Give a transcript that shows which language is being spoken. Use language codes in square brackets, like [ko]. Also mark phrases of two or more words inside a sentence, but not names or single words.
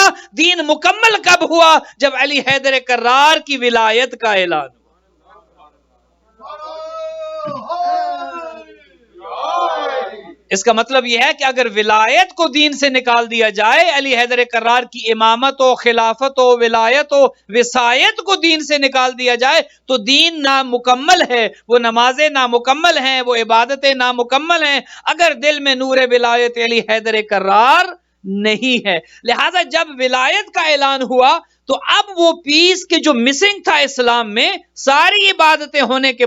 [ur] دین مکمل کب ہوا؟ جب علی حیدر کرار کی ولایت کا اعلان. اس کا مطلب یہ ہے کہ اگر ولایت کو دین سے نکال دیا جائے، علی حیدر کرار کی امامت و خلافت و ولایت و وصایت کو دین سے نکال دیا جائے تو دین نامکمل ہے، وہ نمازیں نامکمل ہیں، وہ عبادتیں نامکمل ہیں، اگر دل میں نور ولایت علی حیدر کرار نہیں ہے. لہذا جب ولایت کا اعلان ہوا تو اب وہ پیس کے جو مسنگ تھا اسلام میں، ساری عبادتیں ہونے کے